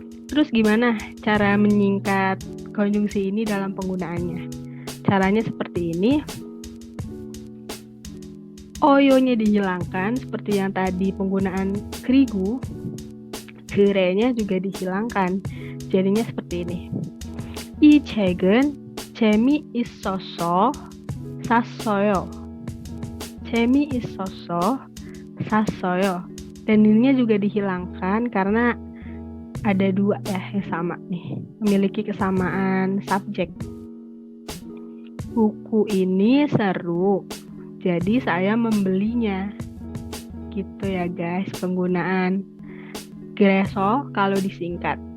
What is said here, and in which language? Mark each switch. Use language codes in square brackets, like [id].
[id] Terus gimana cara menyingkat konjungsi ini dalam penggunaannya? Caranya seperti ini. Oyo-nya dihilangkan seperti yang tadi penggunaan kerigu. 그래nya juga dihilangkan. Jadinya seperti ini. [ko] 이 책은 재미있어서 샀어요. 재미있어서 샀어요. [id] Dan ininya juga dihilangkan karena ada dua ya yang sama nih. Memiliki kesamaan subjek. Buku ini seru. Jadi saya membelinya. Gitu ya guys penggunaan gereso kalau disingkat.